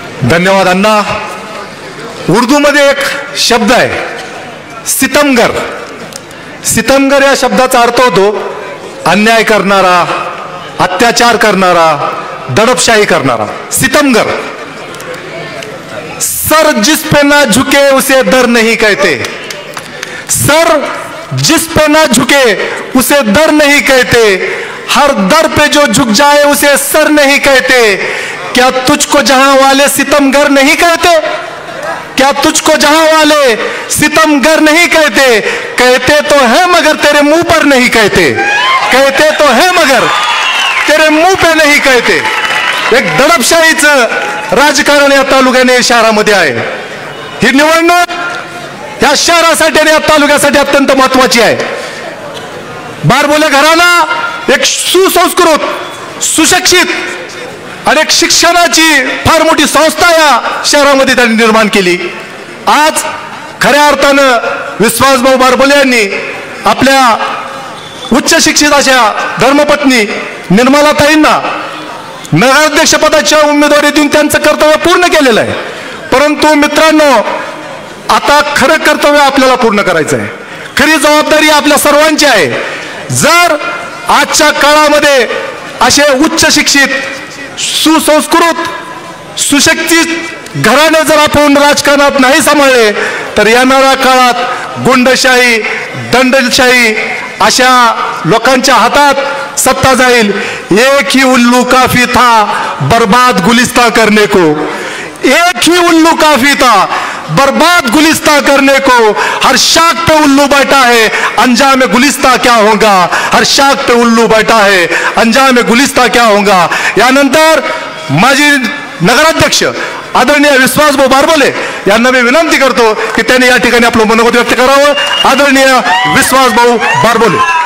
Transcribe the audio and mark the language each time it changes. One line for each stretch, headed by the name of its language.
Marathi: धन्यवाद अण्णा. उर्दू मध्ये एक शब्द आहे सितमगर. सितमगर या शब्दाचा अर्थ होतो अन्याय करणारा, अत्याचार करणारा, दडपशाही करणारा. सितमगर.
Hindi: सर जिस पे ना झुके उसे दर नहीं कहते. सर जिस पे ना झुके उसे दर नहीं कहते. हर दर पे जो झुक जाए उसे सर नहीं कहते. क्या तुझको जहां वाले सितमगर नहीं कहते? क्या तुझको जहां वाले सितमगर नहीं कहते? कहते तो है मगर तेरे मुंह पर नहीं कहते. कहते तो है मगर तेरे मुंह पे नहीं कहते.
Marathi: एक दडपशाहीचं राजकारण या तालुक्याने शहरामध्ये आहे. ही निवडणूक या शहरासाठी आणि या तालुक्यासाठी अत्यंत महत्वाची आहे. बारबोले घराणा एक सुसंस्कृत, सुशिक्षित आणि एक शिक्षणाची फार मोठी संस्था या शहरामध्ये त्यांनी निर्माण केली. आज खऱ्या अर्थानं विश्वासभाऊ बारबोले यांनी आपल्या उच्च शिक्षित अशा धर्मपत्नी निर्मलाताईंना नगराध्यक्ष पदाच्या उमेदवारी देऊन त्यांचं कर्तव्य पूर्ण केलेलं आहे. परंतु मित्रांनो, आता खरं कर्तव्य आपल्याला पूर्ण करायचं आहे. खरी जबाबदारी आपल्या सर्वांची आहे. जर आजच्या काळामध्ये असे उच्च शिक्षित, सुसंस्कृत, सुशिक्षित घराणे जर आपण राजकारणात नाही सांभाळले तर येणाऱ्या काळात गुंडशाही, दंडशाही अशा लोकांच्या हातात सत्ता जाईल.
Hindi: एक ही उल्लू काफी था बर्बाद गुलिस्ता करने को, एक ही उल्लू काफी था बर्बाद गुलिस्ता करने को। हर शाख पे उल्लू बैठा है, अंजाम गुलिस्ता क्या होगा, हर शाख पे उल्लू बैठा है, अंजाम गुलिस्ता क्या होगा।
Marathi: यानंतर माजी नगराध्यक्ष आदरणीय विश्वासभाऊ बारबोले यांना मी विनंती करतो की त्यांनी या ठिकाणी आपलं मनोगत व्यक्त करावं. आदरणीय विश्वासभाऊ बारबोले.